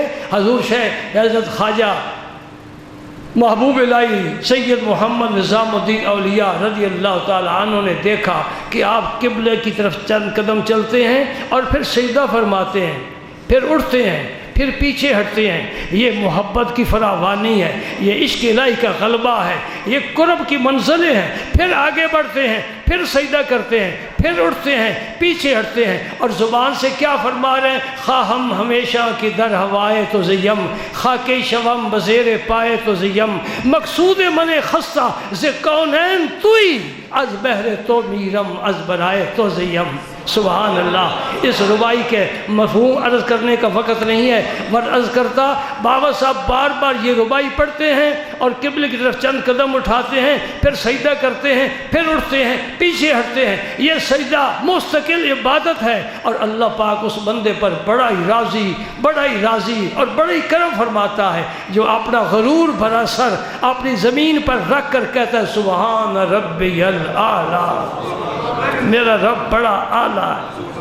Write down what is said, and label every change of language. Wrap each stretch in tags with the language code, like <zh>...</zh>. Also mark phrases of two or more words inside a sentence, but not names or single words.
<ur>حضور شیخ حضرت خواجہ محبوب الہی سید محمد نظام الدین اولیاء</ur> <ar>رضی اللہ تعالی عنہ</ar> <ur>نے دیکھا کہ آپ قبلے کی طرف چند قدم چلتے ہیں اور پھر سجدہ فرماتے ہیں، پھر اٹھتے ہیں، پھر پیچھے ہٹتے ہیں. یہ محبت کی فراوانی ہے، یہ عشق الہی کا غلبہ ہے، یہ قرب کی منزلیں ہیں. پھر آگے بڑھتے ہیں، پھر سجدہ کرتے ہیں، پھر اٹھتے ہیں، پیچھے ہٹتے ہیں. اور زبان سے کیا فرما رہے ہیں؟</ur> <fa>خواہ ہم ہمیشہ کی در ہوائے تو زیم، خاک شوم بزیر پائے تو زیم، مقصود من خستہ ز کونین توئی، از بہر تو میرم از برائے تو زیم.</fa> <ar>سبحان اللہ.</ar> <ur>اس ربائی کے مفہوم عرض کرنے کا وقت نہیں ہے، ور عرض کرتا بابا صاحب بار بار یہ ربائی پڑھتے ہیں اور قبلے کی طرف چند قدم اٹھاتے ہیں، پھر سجدہ کرتے ہیں، پھر اٹھتے ہیں، پیچھے ہٹتے ہیں. یہ سجدہ مستقل عبادت ہے اور اللہ پاک اس بندے پر بڑا ہی راضی اور بڑا ہی کرم فرماتا ہے جو اپنا غرور بھرا سر اپنی زمین پر رکھ کر کہتا ہے</ur> <ar>سبحان ربی الاعلیٰ،</ar> <ur>میرا رب بڑا اعلیٰ ہے.</ur>